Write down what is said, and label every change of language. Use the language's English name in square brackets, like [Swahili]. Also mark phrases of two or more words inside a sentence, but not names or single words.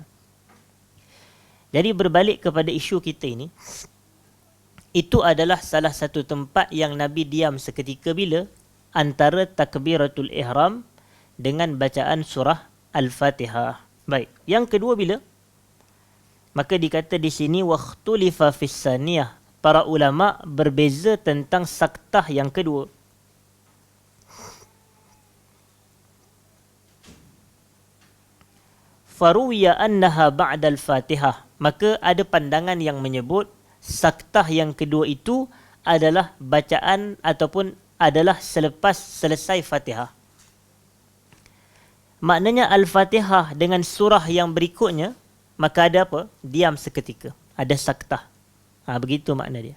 [Malay] Jadi berbalik kepada isu kita ini, itu adalah salah satu tempat yang Nabi diam seketika bila? Antara takbiratul ihram dengan bacaan surah Al-Fatihah. Baik. Yang kedua bila? Maka dikata di sini [Arabic] وقيل في الثانية. [Malay] Para ulama berbeza tentang saktah yang kedua. [Arabic] فروي أنها بعد الفاتحة. [Malay] Maka ada pandangan yang menyebut saktah yang kedua itu adalah bacaan ataupun adalah selepas selesai Fatihah. Maknanya Al-Fatihah dengan surah yang berikutnya, maka ada apa? Diam seketika. Ada saktah. Begitu makna dia.